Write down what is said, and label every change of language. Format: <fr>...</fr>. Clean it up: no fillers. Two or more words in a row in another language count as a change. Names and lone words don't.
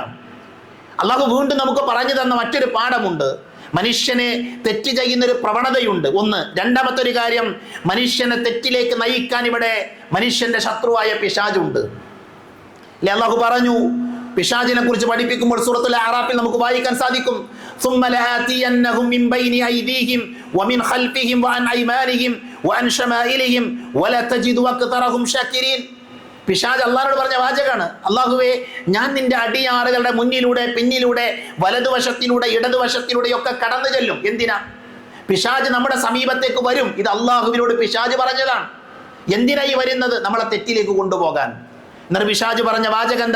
<ml>അല്ലാഹു വീണ്ടും നമുക്ക് പറഞ്ഞു തന്ന മറ്റൊരു പാഠമുണ്ട്. മനുഷ്യനെ തെറ്റ് ചെയ്യുന്നൊരു പ്രവണതയുണ്ട്, ഒന്ന്. രണ്ടാമത്തെ ഒരു കാര്യം, മനുഷ്യനെ തെറ്റിലേക്ക് നയിക്കാൻ ഇവിടെ മനുഷ്യന്റെ ശത്രുവായ പിശാചുണ്ട്. അല്ലെ, അല്ലാഹു പറഞ്ഞു പിശാചിനെ കുറിച്ച് പഠിപ്പിക്കുമ്പോൾ സൂറത്തുൽ അറാഫിൽ നമുക്ക് വായിക്കാൻ സാധിക്കും,</ml> <ar>ثم لآتينهم من بين أيديهم ومن خلفهم وعن أيمانهم وعن شمائلهم ولا تجد أكثرهم شاكرين.</ar> <ml>പിശാച് അള്ളാഹുവോട് പറഞ്ഞ വാചകാണ്, അള്ളാഹുവേ, ഞാൻ നിന്റെ അടിയാറുകളുടെ മുന്നിലൂടെ, പിന്നിലൂടെ, വലതുവശത്തിലൂടെ, ഇടതുവശത്തിലൂടെയൊക്കെ കടന്നു ചെല്ലും. എന്തിനാ? പിശാച് നമ്മുടെ സമീപത്തേക്ക് വരും. ഇത് അള്ളാഹുവിനോട് പിശാച് പറഞ്ഞതാണ്. എന്തിനായി വരുന്നത്? നമ്മളെ തെറ്റിലേക്ക് കൊണ്ടുപോകാൻ. എന്നിട്ട് പിശാച് പറഞ്ഞ വാചകം എന്താ?</ml>